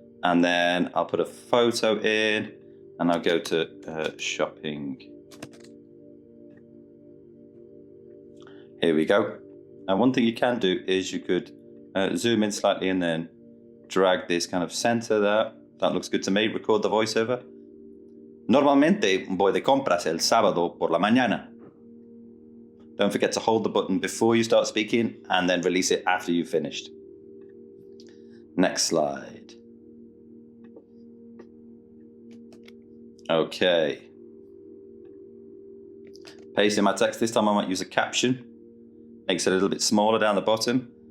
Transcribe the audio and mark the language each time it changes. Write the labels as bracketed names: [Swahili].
[English] And then I'll put a photo in and I'll go to shopping. Here we go. Now one thing you can do is you could zoom in slightly and then drag this kind of center there. That looks good to me. Record the voiceover. [Spanish] Normalmente voy de compras el sábado por la mañana. [English] Don't forget to hold the button before you start speaking and then release it after you've finished. Next slide. Okay. Pasting my text. This time I might use a caption. Makes it a little bit smaller down the bottom.